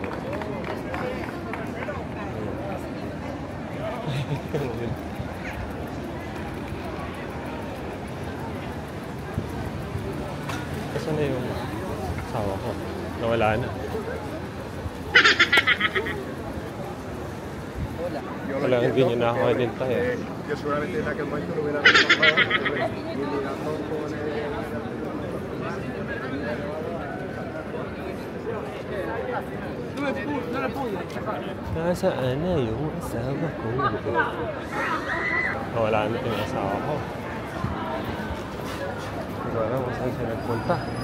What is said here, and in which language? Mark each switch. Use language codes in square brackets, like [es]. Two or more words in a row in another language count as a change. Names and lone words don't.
[tl] Saan na yung asawa ko? Nawala na. Wala, hindi niya nakaka-identify [es] Que seguramente en aquel momento no hubiera pasado. [tl] Nasaan na yung asawa ko? Nawala na yung asawa ko. Hindi ko alam kung saan siya nagpunta.